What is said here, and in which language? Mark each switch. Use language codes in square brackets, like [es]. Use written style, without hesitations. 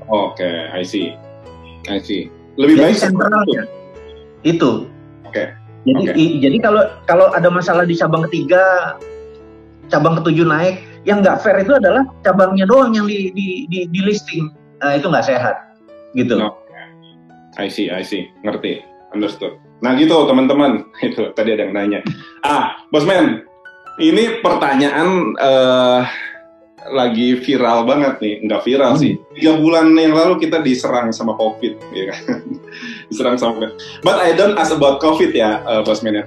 [id] Oke, [en] I see. [id] Lebih baik sentralnya. Itu. Jadi kalau ada masalah di cabang ketiga, cabang ke-7 naik, yang nggak fair itu adalah cabangnya doang yang di listing. Itu nggak sehat, gitu. [en] I see, [id] ngerti, [en] understood. [id] Nah gitu teman-teman, itu tadi ada yang nanya. Bosman, ini pertanyaan lagi viral banget nih, nggak viral sih. 3 bulan yang lalu kita diserang sama COVID, ya kan? Diserang sama COVID. [en] But I don't ask about COVID ya, Bosman ya.